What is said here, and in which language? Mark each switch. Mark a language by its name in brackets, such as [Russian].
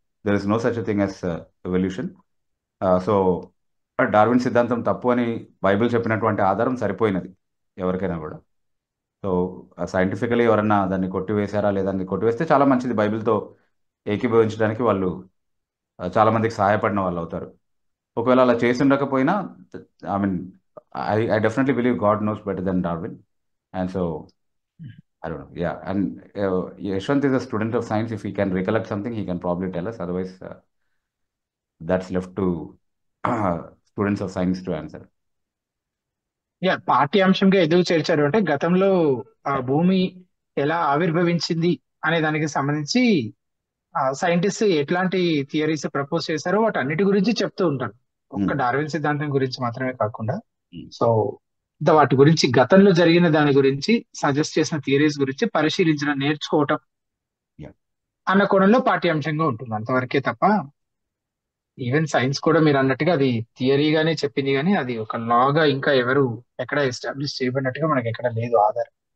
[English] There is no such thing as evolution. [Telugu] So Darwin సిద్ధాంతం తప్పు అని బైబిల్ చెప్పినటువంటి ఆధారం సరిపోయినది ఎవరికైనా కూడా. సో సైంటిఫికలీ ఎవరన్నా దాన్ని కొట్టివేశారా లేదా అని కొట్టివేస్తే చాలా మంచిది. బైబిల్తో ఏకీభవించడానికి వాళ్ళు చాలా మందికి సహాయపడిన వాళ్ళు అవుతారు. ఒకవేళ అలా చేసి ఉండకపోయినా [English] I mean I definitely believe God knows better than Darwin. And so, I don't know. Yeah. And Yashwant is a student of science. If he can recollect something, he can probably tell us. Otherwise, that's left to students of science to answer. [Telugu] Yeah, పాఠ్యాంశంగా ఎందుకు చేర్చారు అంటే గతంలో ఆ భూమి ఎలా ఆవిర్భవించింది అనే దానికి సంబంధించి సైంటిస్ట్ ఎట్లాంటి థియరీస్ ప్రపోజ్ చేశారో వాటి అన్నిటి గురించి చెప్తూ ఉంటారు. ఒక్క డార్విన్ సిద్ధాంతం గురించి మాత్రమే కాకుండా. సో వాటి గురించి గతంలో జరిగిన దాని గురించి సజెస్ట్ చేసిన థియరీస్ గురించి పరిశీలించడం, నేర్చుకోవటం అన్న కోణంలో పాఠ్యాంశంగా ఉంటుంది అంతవరకే తప్ప ఈవెన్ సైన్స్ కూడా మీరు అన్నట్టుగా అది థియరీగానే చెప్పింది, కానీ అది ఒక లాగా ఇంకా ఎవరు ఎక్కడ ఎస్టాబ్లిష్ చేయబడినట్టుగా మనకి ఎక్కడ లేదు ఆధారం.